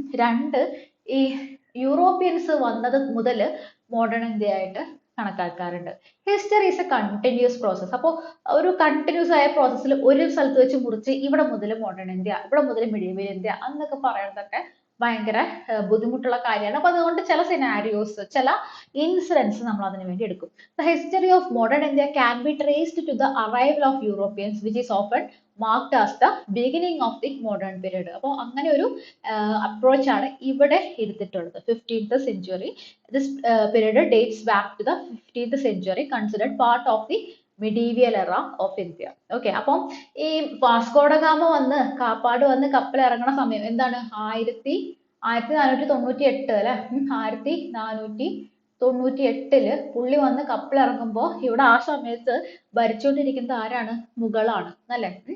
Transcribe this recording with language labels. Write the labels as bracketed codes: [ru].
[ml] രണ്ട്, ഈ യൂറോപ്യൻസ് വന്നത് മുതൽ മോഡേൺ ഇന്ത്യ ആയിട്ട് കണക്കാക്കാറുണ്ട്. [en] History is a continuous process. [ml] അപ്പോൾ ഒരു കണ്ടിന്യൂസ് ആയ പ്രോസസ്സിൽ ഒരു സ്ഥലത്ത് വെച്ച് മുറിച്ച് ഇവിടെ മുതൽ മോഡേൺ ഇന്ത്യ, ഇവിടെ മുതൽ മിഡീവൽ ഇന്ത്യ എന്നൊക്കെ പറയുന്നതൊക്കെ ഭയങ്കര ബുദ്ധിമുട്ടുള്ള കാര്യമാണ്. അപ്പൊ അതുകൊണ്ട് ചില സിനാരിയോസ്, ചില ഇൻസിഡൻസ് നമ്മൾ അതിനു വേണ്ടി എടുക്കും. [en] The history of modern India can be traced to the arrival of Europeans, which is often marked as the beginning of the modern period. [ml] അപ്പോൾ അങ്ങനെ ഒരു അപ്രോച്ച് ആണ് ഇവിടെ എടുത്തിട്ടുള്ളത്. [en] 15th century. This period dates back to the 15th century, considered part of the medieval era of India. [ml] Okay, അപ്പം ഈ Vasco da Gama വന്ന് കാപ്പാട് വന്ന് കപ്പൽ ഇറങ്ങുന്ന സമയം എന്താണ്, 1498 അല്ലെ, 1498 പുള്ളി വന്ന് കപ്പൽ ഇറങ്ങുമ്പോൾ ഇവിടെ ആ സമയത്ത് ഭരിച്ചുകൊണ്ടിരിക്കുന്നത് ആരാണ്? മുഗളാണ് അല്ലെ.